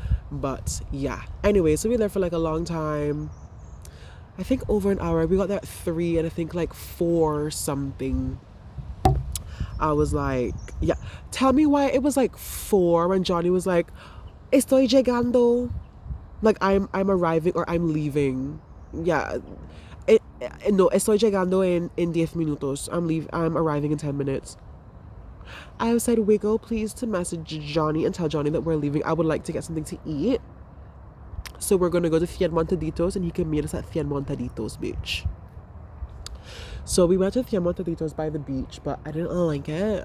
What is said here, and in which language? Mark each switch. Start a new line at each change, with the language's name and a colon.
English: But yeah, anyway, so we were there for like a long time. I think over an hour. We got there at 3 and I think like 4 something. I was like, yeah, tell me why it was like 4 when Johnny was like, estoy llegando, like I'm arriving or I'm leaving.
Spanish: Yeah, no, estoy llegando en 10 minutos.
English: I'm arriving in 10 minutes. I said, Wiggle, please to message Johnny and tell Johnny that we're leaving. I would like to get something to eat. So we're going to go to Cien Montaditos and he can meet us at Cien Montaditos beach. So we went to Cien Montaditos by the beach, but I didn't like it.